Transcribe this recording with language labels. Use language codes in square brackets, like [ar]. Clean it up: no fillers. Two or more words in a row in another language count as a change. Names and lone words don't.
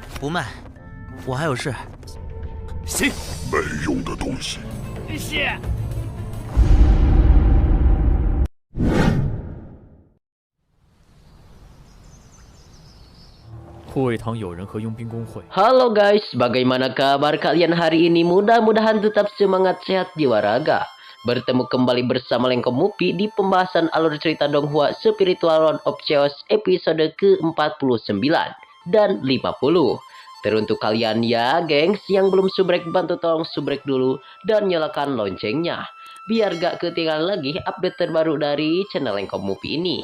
[zh] 不卖，我还有事。行，没用的东西。是。护卫堂有人和佣兵工会。 [id] Halo guys, bagaimana kabar kalian hari ini? Mudah-mudahan tetap semangat, sehat, jiwa raga. Bertemu kembali bersama Lengkom Mupi di pembahasan alur cerita Donghua Spiritual Lord of Chaos episode ke-49 dan 50. Teruntuk kalian ya gengs yang belum subrek, bantu tolong subrek dulu dan nyalakan loncengnya biar gak ketinggalan lagi update terbaru dari channel Lengkom Mupi ini.